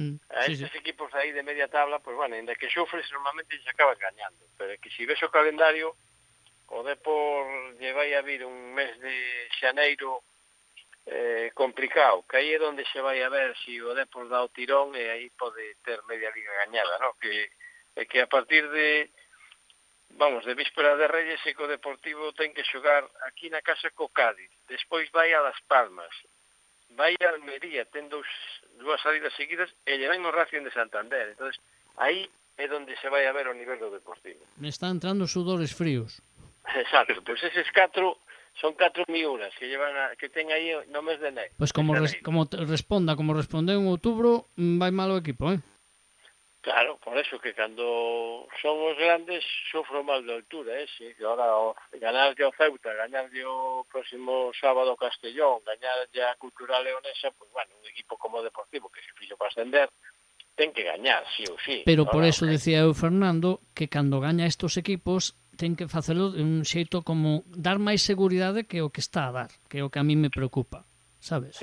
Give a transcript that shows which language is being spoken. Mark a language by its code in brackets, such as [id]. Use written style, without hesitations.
[gl] A estes equipos aí de media tabla, pues bueno, ainda que sufres, normalmente se acabas gañando, pero que si ves o calendario, o Depor lle vai a vir un mes de xaneiro complicado, que aí é onde se vai a ver si o Depor dá o tirón e aí pode ter media liga gañada, ¿no? Que a partir de víspera de Reyes e que o Deportivo ten que xogar aquí na casa co Cádiz, despois vai a Las Palmas, vai a Almería, ten dúas salidas seguidas e lle ven o Racing de Santander. Entonces, aí é onde se vai a ver o nivel do Deportivo. [es] Me están entrando sudores fríos. [gl] Exacto, pois eses 4 son 4 miúras que ten aí no mes de enero. Pois como respondeu en outubro, vai mal o equipo, eh? Claro, por eso que cando son os grandes sufro mal de altura, sí. Ahora ganarlle ao Ceuta, gañarlle o próximo sábado ao Castellón, gañarlle a Cultural Leonesa, pues bueno, un equipo como Deportivo que se fixo para ascender, ten que gañar, sí ou sí. Pero por eso decía eu, Fernando, que cando gaña estos equipos ten que facelo de un xeito como dar máis seguridade que o que está a dar, que é o que a mí me preocupa, sabes?